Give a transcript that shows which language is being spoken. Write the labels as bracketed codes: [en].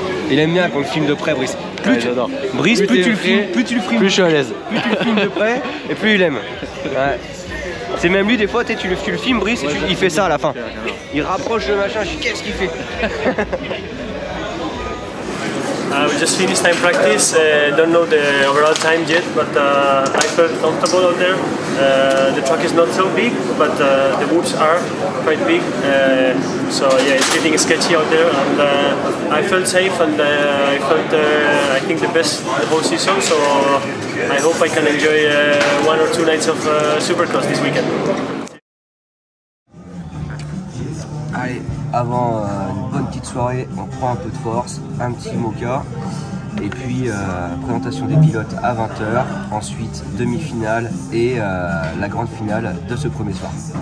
[fr] Il aime bien qu'on le filme de près, Brice. Brice, plus tu le filmes, plus je suis à l'aise. Plus tu le filmes de près, et plus il aime. Ouais. C'est même lui, des fois, tu le filmes, Brice, et il fait ça à la fin. Il rapproche le machin, je dis qu'est-ce qu'il fait? [en] We just finished time practice. Don't know the overall time yet, but I felt comfortable out there. The track is not so big, but the whoops are quite big. So yeah, it's getting sketchy out there, and I felt safe, and I felt I think the best the whole season. So I hope I can enjoy 1 or 2 nights of Supercross this weekend. [fr] Allez, avant une bonne petite soirée, on prend un peu de force, un petit mocha, et puis présentation des pilotes à 20h, ensuite demi-finale et la grande finale de ce premier soir.